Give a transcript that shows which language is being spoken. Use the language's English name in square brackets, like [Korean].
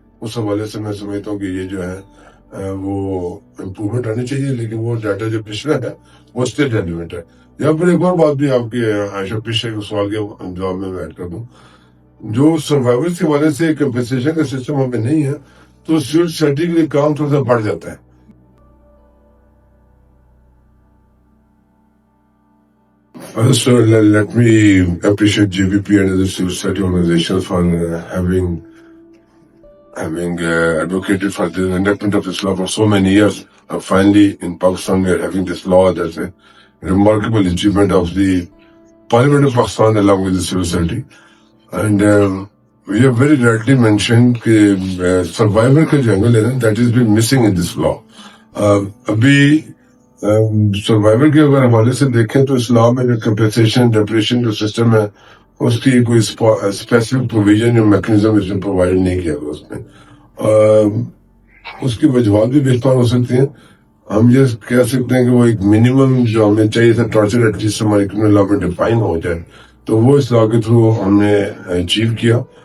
[Urdu] اس حوالے سے میں سمجھتا ہوں کہ یہ جو ہے وہ امپروومنٹ آنی چاہیے, لیکن وہ ڈاٹا جو پچھلا ہے وہ اسٹل ریلیونٹ ہے. یا پھر ایک اور بات بھی آپ کی عائشہ پچھلے سوال کے جواب میں ایڈ کر دوں, جو سروائیورس کے حوالے سے کمپنسیشن کا سسٹم ہمیں نہیں ہے, تو سول سوسائٹی کے لیے کام تھوڑا سا بڑھ جاتا ہے. [English] So let me appreciate JPP and other civil society organizations for having advocated for the enactment of this law for so many years. Finally, in Pakistan, we are having this law. That's a remarkable achievement of the Parliament of Pakistan along with the civil society. And we have very rarely mentioned survivor [Urdu] ka jo angle hai na, [English] that is been missing in this law. [Urdu] Abhi survival کے اگر حوالے سے دیکھیں تو اسلام میں جو compensation depression جو system ہے اس کی کوئی اسپیسیفک پروویژن یا میکنزم اس نے پرووائڈ نہیں کیا اس میں. اس کی وجوہات بھی بے شمار ہو سکتی ہیں. ہم یہ کہہ سکتے ہیں کہ وہ ایک منیمم جو ہمیں چاہیے تھا ٹارچر ایٹ لیسٹ ہمارے کرمنل لا میں ڈیفائن ہو جائے, تو وہ اس لا کے تھرو ہم نے اچیو کیا.